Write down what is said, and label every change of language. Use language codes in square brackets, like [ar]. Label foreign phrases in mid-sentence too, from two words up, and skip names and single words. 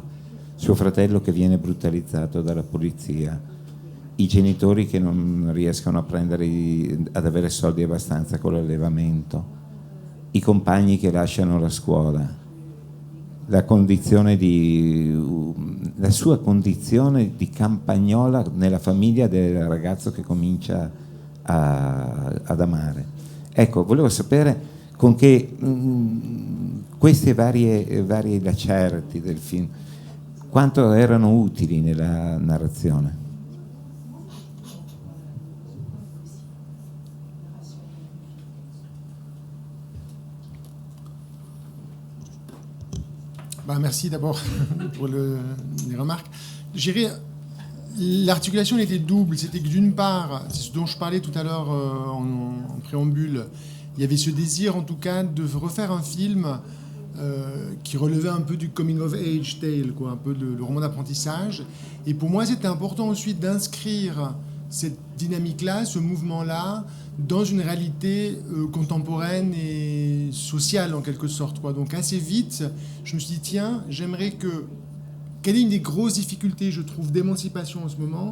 [it] Suo fratello che viene brutalizzato dalla polizia, i genitori che non riescono ad avere soldi abbastanza con l'allevamento, i compagni che lasciano la scuola, la sua condizione di campagnola nella famiglia del ragazzo che comincia ad amare. Ecco, volevo sapere con che queste varie lacerti del film quanto erano utili nella narrazione. [fr] Merci d'abord pour les remarques. Je dirais, l'articulation était double. C'était que d'une part, c'est ce dont je parlais tout à l'heure en préambule, il y avait ce désir en tout cas de refaire un film qui relevait un peu du [en] coming of age tale, [fr] quoi, un peu le roman d'apprentissage. Et pour moi, c'était important ensuite d'inscrire cette dynamique-là, ce mouvement-là, dans une réalité contemporaine et sociale en quelque sorte, quoi. Donc assez vite, je me suis dit, tiens, j'aimerais que... Quelle est une des grosses difficultés, je trouve, d'émancipation en ce moment?